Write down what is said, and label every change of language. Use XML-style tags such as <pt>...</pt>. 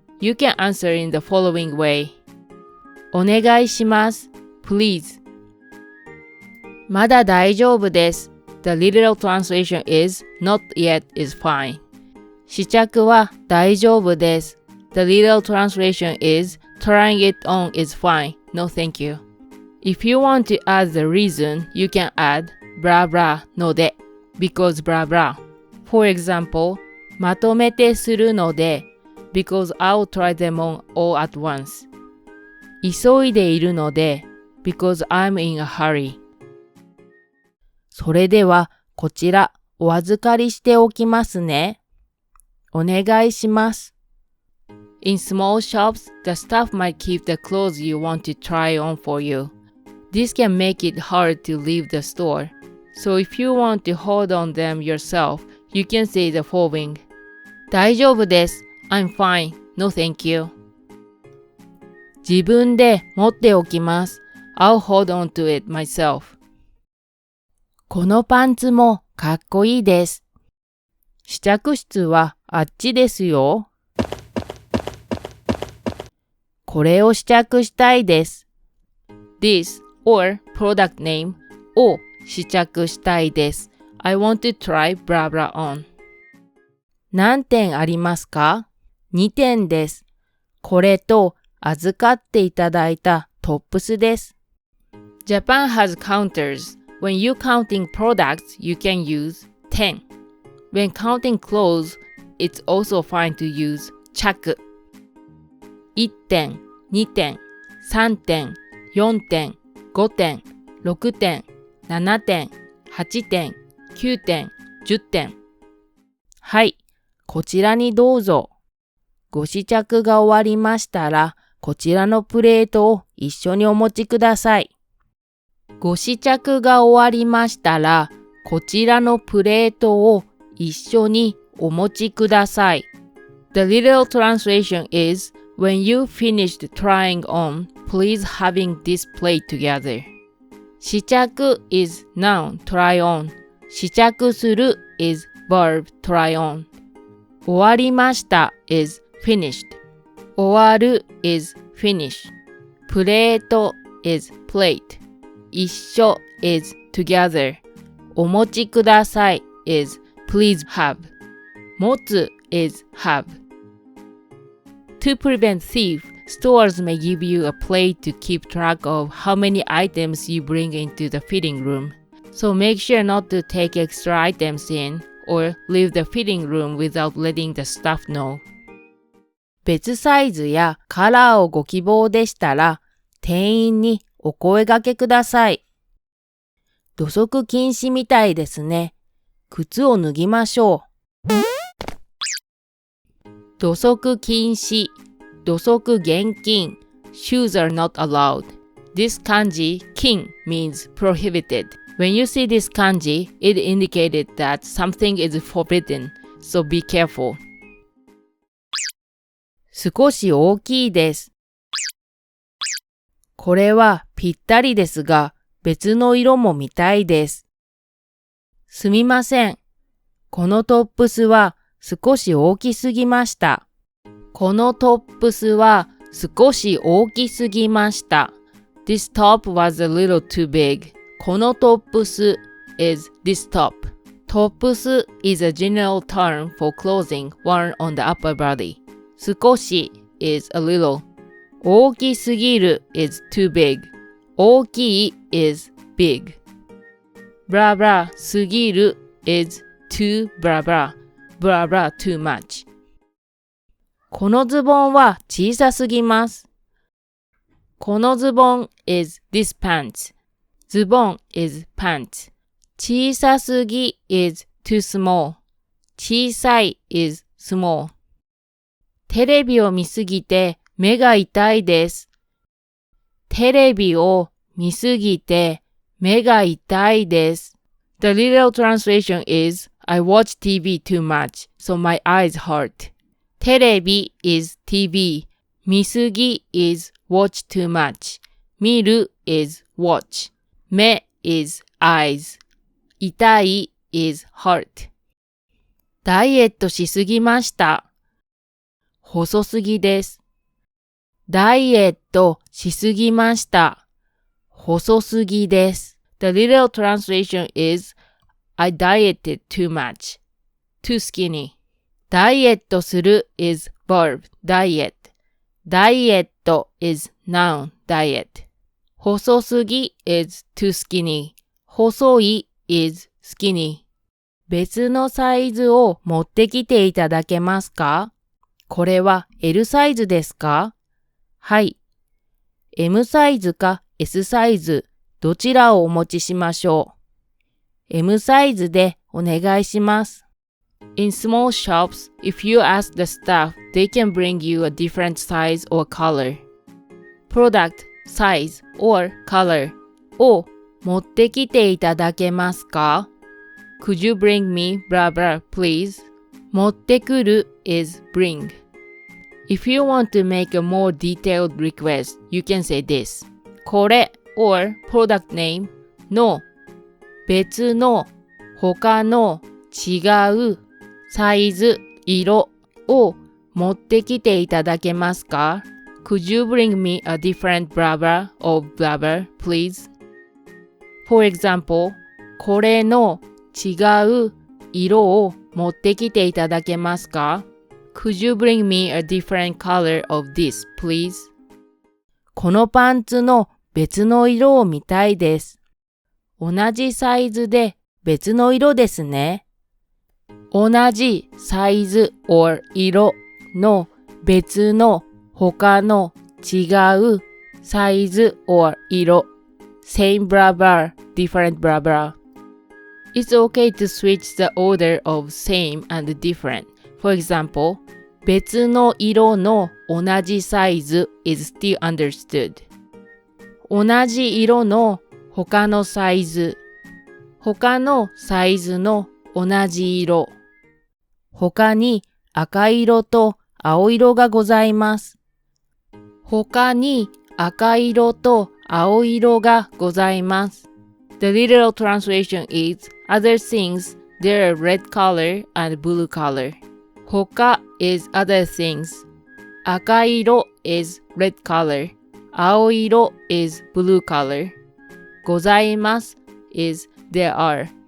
<en>You can answer in the following way.</en> <ja>お願いします。</ja> <en>Please.</en> <ja>まだ大丈夫です。</ja> <en>The literal translation is, not yet is fine.</en> <ja>試着は大丈夫です。</ja> <en>The literal translation is, trying it on is fine. No thank you. If you want to add the reason, you can add blah blah ので because blah blah. For example,</en> <ja>まとめてするので</ja> <en>because I'll try them on all at once.</en> <ja>急いでいるので</ja> <en>because I'm in a hurry.</en> <ja>それではこちらお預かりしておきますね。お願いします。</ja> <en>In small shops, the staff might keep the clothes you want to try on for you. This can make it hard to leave the store. So if you want to hold on them yourself, you can say the following.</en> <ja>大丈夫です。</ja> <en>I'm fine. No thank you.</en> <ja>自分で持っておきます。</ja> <en>I'll hold on to it myself.</en> <ja>このパンツもかっこいいです。試着室はあっちですよ。これを試着したいです。</ja> <en>This or product name</en> <ja>を試着したいです。</ja> <en>I want to try blah blah on.</en> <ja>何点ありますか？2 点です。これと預かっていただいたトップスです。</ja> <en>Japan has counters. When you counting products, you can use 10. When counting clothes, it's also fine to use 着。</en> <ja>1点、2点、3点、4点、5点、6点、7点、8点、9点、10点。はい、こちらにどうぞ。ご試着が終わりましたら、こちらのプレートを一緒にお持ちください。ご試着が終わりましたら、こちらのプレートを一緒にお持ちください。</ja> <en>The literal translation is, when you finished trying on, please having this plate together. 試着 is noun, try on. 試着する is verb, try on. 終わりました is finished. 終わる is finish. プレート is plate. 一緒 is together. お持ちください is please have. 持つ is have. To prevent thief, Stores may give you a plate to keep track of how many items you bring into the fitting room. So make sure not to take extra items in or leave the fitting room without letting the staff know.</en> <ja>別サイズやカラーをご希望でしたら、店員にお声掛けください。土足禁止みたいですね。靴を脱ぎましょう。土足禁止、土足厳禁。</ja> <en>Shoes are not allowed. This kanji, kin, means prohibited. When you see this kanji, it indicated that something is forbidden, so be careful.</en> <ja>少し大きいです。これはぴったりですが、別の色も見たいです。すみません。このトップスは少し大きすぎました。このトップスは少し大きすぎました。</ja> <en>This top was a little too big. このトップス is this top. トップス is a general term for clothing worn on the upper body. 少し is a little. 大きすぎる is too big. 大きい is big. ブラブラすぎる is too ブラブラ。</en> <ja>ブラブラ</ja> <en>too much.</en> <ja>このズボンは小さすぎます。</ja> <en>このズボン is this pants. ズボン is pants. 小さすぎ is too small. 小さい is small.</en> <ja>テレビを見すぎて目が痛いです。テレビを見すぎて目が痛いです。</ja> <en>The literal translation is, I watch TV too much, so my eyes hurt. テレビ is TV. 見すぎ is watch too much. 見る is watch. 目 is eyes. 痛い is hurt.</en> <ja>ダイエットしすぎました。細すぎです。ダイエットしすぎました。細すぎです。</ja> <en>The literal translation is, I dieted too much. Too skinny. ダイエットする is verb, diet. ダイエット is noun, diet. 細すぎ is too skinny. 細い is skinny.</en> <ja>別のサイズを持ってきていただけますか？これは L サイズですか？はい。 M サイズか S サイズ、どちらをお持ちしましょう。 M サイズでお願いします。</ja> <en>In small shops, if you ask the staff, they can bring you a different size or color. Product, size, or color</en> <ja>を持ってきていただけますか？</ja> <en>Could you bring me blah blah please? 持ってくる is bring. If you want to make a more detailed request, you can say this.</en> <ja>これ</ja> <en>or product name</en> <ja>の別の他の違うサイズ色を持ってきていただけますか？</ja> <en>Could you bring me a different blah blah of blah blah please? For example,</en> <ja>これの違う色を持ってきていただけますか？</ja> <en>Could you bring me a different color of this, please?</en> <ja>このパンツの別の色を見たいです。同じサイズで別の色ですね。同じサイズ or 色の別の他の違うサイズ or 色。</ja> <en>Same blah blah, different blah blah. It's okay to switch the order of same and different. For example,</en> <ja>別の色の同じサイズ</ja> <en>is still understood.</en> <ja>同じ色の他のサイズ。他のサイズの同じ色。他に赤色と青色がございます。他に赤色と青色がございます。</ja> <en>The literal translation is, other things, there are red color and blue color. 他 is other things. 赤色 is red color. 青色 is blue color. ございます is there are.</en>